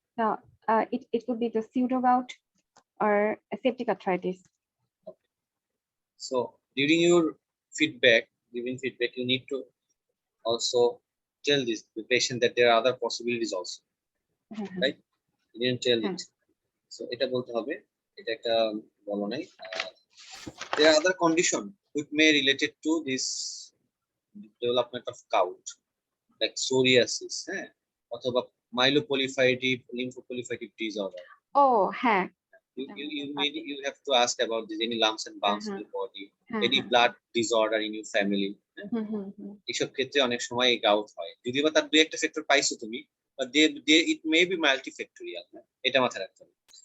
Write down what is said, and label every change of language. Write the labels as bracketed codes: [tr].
[en] No, it could be the pseudo gout or a septic arthritis. Okay. So during your feedback, you need to also tell the patient that there are other possibilities also, right? You didn't tell it. [bn] So এটা বলতে হবে, এটা একটা বলো নাই। [en] There are other condition which may related to this development of gout, like psoriasis, অথবা myeloproliferative lymphoproliferative disorder. Oh, হ্যাঁ। You have to ask about this, any lumps and bumps in the body, any blood disorder in your family. [bn] এইসব ক্ষেত্রে অনেক সময় gout হয়, যদিও বা তার দুই একটা ফ্যাক্টর পাইছো তুমি, [en] but it may be multifactorial, [bn] এটা মাথায় রাখতে হবে।